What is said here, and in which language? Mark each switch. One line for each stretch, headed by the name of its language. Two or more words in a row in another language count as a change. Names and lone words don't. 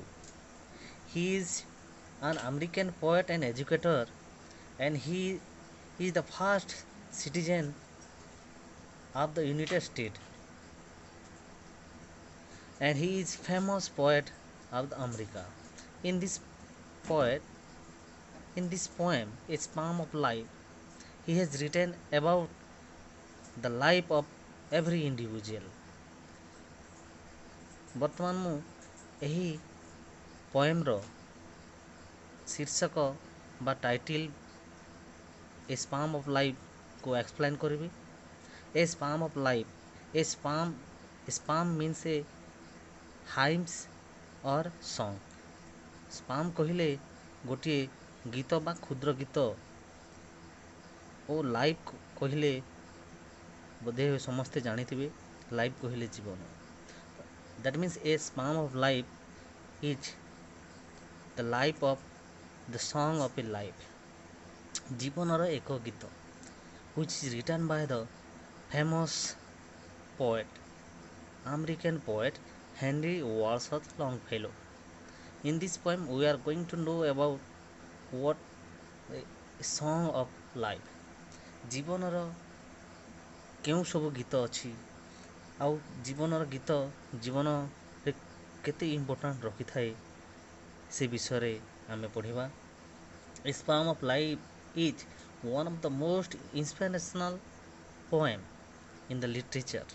English: He is an American poet and educator, and he is the first citizen of the United States, and he is famous poet of the America. In this poet, in this poem, A Sparm of Life, he has written about the life of every individual.
Odia: ବର୍ତ୍ତମାନ ମୁଁ ଏହି ପୋଏମ୍ର ଶୀର୍ଷକ ବା ଟାଇଟିଲ୍ ଏ ସ୍ପାମ୍ ଅଫ୍ ଲାଇଫ୍କୁ ଏକ୍ସପ୍ଲେନ୍ କରିବି।
English: a psalm of life, a psalm means a hymns or song.
Odia: ସ୍ପାମ୍ କହିଲେ ଗୋଟିଏ ଗୀତ ବା କ୍ଷୁଦ୍ର ଗୀତ, ଓ ଲାଇଫ୍ କହିଲେ ବୋଧେ ସମସ୍ତେ ଜାଣିଥିବେ, ଲାଇଫ୍ କହିଲେ ଜୀବନ।
English: That means a sparm of life is the life of the song of a life.
Odia: ଜୀବନର ଏକ ଗୀତ,
English: which is written by the famous poet, American poet Henry Wadsworth Longfellow. In this poem, we are going to know about what a song of life.
Odia: ଜୀବନର କେଉଁ ସବୁ ଗୀତ ଅଛି, ଆଉ ଜୀବନର ଗୀତ ଜୀବନରେ କେତେ ଇମ୍ପୋର୍ଟାଣ୍ଟ ରଖିଥାଏ, ସେ ବିଷୟରେ ଆମେ ପଢ଼ିବା।
English: a psalm of life is one of the most inspirational poem in the literature.